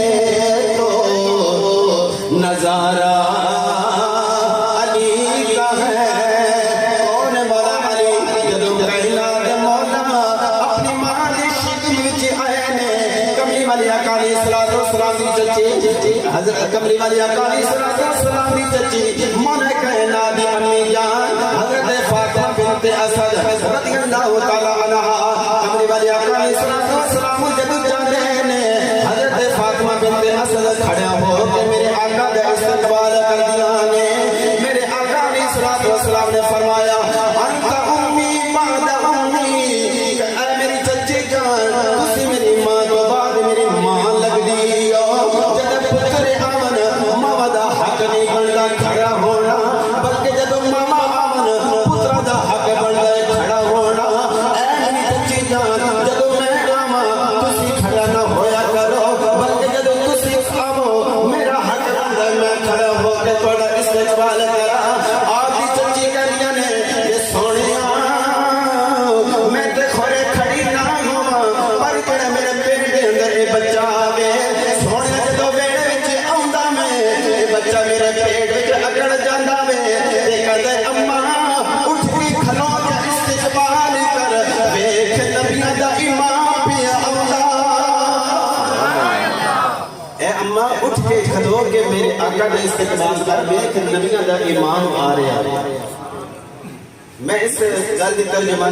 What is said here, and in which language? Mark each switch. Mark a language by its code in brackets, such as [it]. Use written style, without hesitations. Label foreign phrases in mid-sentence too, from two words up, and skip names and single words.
[ur] تو نظارہ علی کا ہے [pa] کون مولا علی جدو کائنات مولا اپنی مالی شکل وچ آئے نے کملی والی آقا [ar] علیہ الصلوۃ والسلام [pa] دی چچی حضرت کملی والی آقا علیہ الصلوۃ والسلام دی چچی مولا کائنات دی امی جان حضرت فاطمہ بنت اسد [ar] رضی اللہ تعالی عنہا [pa] کملی والی آقا [ar] علیہ الصلوۃ والسلام [pa] جدو جاندے نے حضرت فاطمہ بنت اسد کھڑا ہو کے میرے آقا دا استقبال کر دیا نے میرے آقا [ar] علیہ الصلوۃ والسلام [pa] نے فرمایا [ar] انت امی بعد امی [pa] اے میری چچی جان تسی میری ماں تو بعد میری ماں لگ دی جب پتر آمن ماما دا حق نہیں بندا کھڑا ہونا بلکہ جب ماما آمن پتر دا حق بندا کھڑا ہونا اے میری چچی جان جب میں آما تسی کھڑا نہ ہویا کرو بلکہ جب تسی آمو میرا حق بندا میں کھڑا ہو کے تھوڑا استقبال کرا [ur] آپ کی چچی [pa] کہنیاں نے یہ سونیاں میں تے کھڑے کھڑی نہ ہوا پر جڑا میرے پیٹ دے اندر اے بچہ آوے سونے جدو ویڑے وچ آوندا میں اے بچہ میرے پیٹ وچ اکڑ جاندا وے تے کہندا اماں اٹھ کے کھلو تے استقبال کر ویکھ نبیاں دا امام پیا آوندا اے اماں اٹھ کے کھلو کے میرے آقا دا استقبال کر ویکھ نبیاں دا امام آ رہا میں اس گل دی ترجمانی